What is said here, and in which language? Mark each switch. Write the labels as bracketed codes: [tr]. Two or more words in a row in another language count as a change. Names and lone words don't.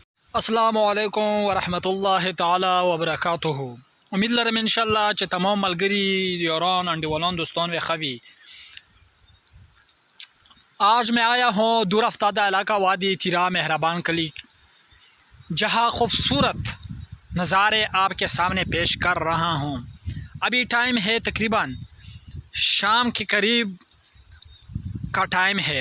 [ar] السلام علیکم ورحمۃ اللہ تعالی وبرکاتہ. [ps] امید لرم انشاءالله چې تمام ملګری یاران انډیوالان دوستان و خوی. [ur] آج میں آیا ہوں دور افتادہ علاقہ وادی تیرا مہربان کلی، جہاں خوبصورت نظارے آپ کے سامنے پیش کر رہا ہوں. ابھی ٹائم ہے تقریباً شام کے قریب کا ٹائم ہے.